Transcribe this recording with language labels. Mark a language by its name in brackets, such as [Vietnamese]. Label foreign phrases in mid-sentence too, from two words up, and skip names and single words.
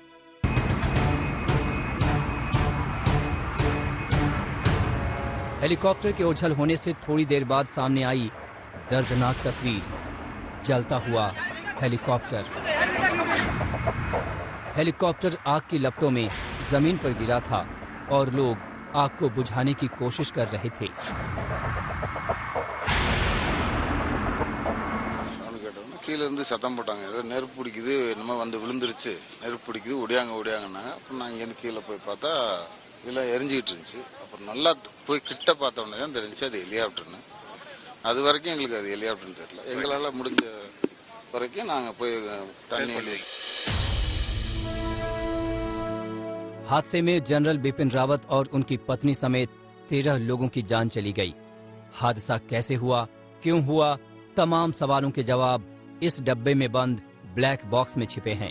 [Hindi] हेलीकॉप्टर के ओझल होने से थोड़ी देर बाद सामने आई दर्दनाक तस्वीर, जलता हुआ हेलीकॉप्टर। हेलीकॉप्टर आग की लपटों में जमीन पर गिरा था और लोग आग को बुझाने की कोशिश कर रहे थे। [Tamil] கீழே இருந்து சத்தம் போட்டாங்க, ஏதோ நெருப்பு பிடிக்குது, என்னமோ வந்து விழுந்துருச்சு, நெருப்பு பிடிக்குது, ஓடியாங்கன்னாங்க. அப்புறம் நான் இங்கேருந்து கீழே போய் பார்த்தா இதெல்லாம் எரிஞ்சிக்கிட்டு இருந்துச்சு. அப்புறம் நல்லா போய் கிட்ட பார்த்த உடனே தான் தெரிஞ்சு அது ஹெலிகாப்டர்னு. அது வரைக்கும் எங்களுக்கு அது ஹெலிகாப்டர்னு தெரியல. எங்களால் முடிஞ்ச வரைக்கும் நாங்கள் போய் தண்ணி। [Hindi] हादसे में जनरल बिपिन रावत और उनकी पत्नी समेत 13 लोगों की जान चली गई। हादसा कैसे हुआ, क्यों हुआ, तमाम सवालों के जवाब इस डब्बे में बंद [English] black box [Hindi] में छिपे हैं।